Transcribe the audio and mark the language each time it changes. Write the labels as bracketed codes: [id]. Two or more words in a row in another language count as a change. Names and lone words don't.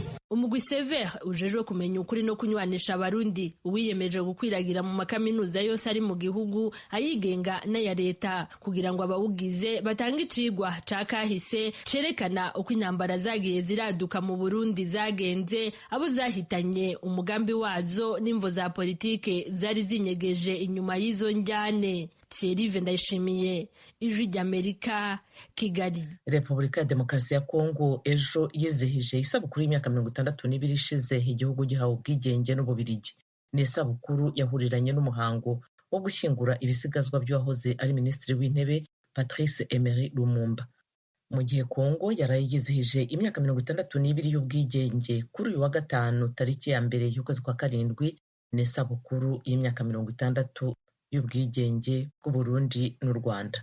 [rn] Umugwi Sever ujejwe kumenya ukuri no kunywanisha abarundi uwiyemeje gukwiragira mu makaminuza yose ari mu gihugu ayigenga n'aya leta kugira ngo abawugize batange icigwa ca kahise cerekana uko intambara zagiye ziraduka mu Burundi zagenze, abo zahitanye, umugambi wazo n'imvo za politike zari zinyegeje inyuma y'izo njyane. Thierry Ndayishimiye, Ijwi ry'Amerika, Kigali. [rw] Repubulika ya Demokarasi ya Kongo ejo yizihije isabukuru y'imyaka 62 ishize igihugu gihawe ubwigenge n'Ububirigi. Ni isabukuru yahuriranye n'umuhango wo gushyingura ibisigazwa by'uwahoze ari minisitiri w'intebe Patrice Emery Lumumba. Mu gihe Kongo yaraye yizihije imyaka 62 y'ubwigenge kuri uyu wa gatanu tariki ya mbere y'ukwezi kwa karindwi, ni isabukuru y'imyaka 60 y'ubwigenge bw'u Burundi n'u Rwanda.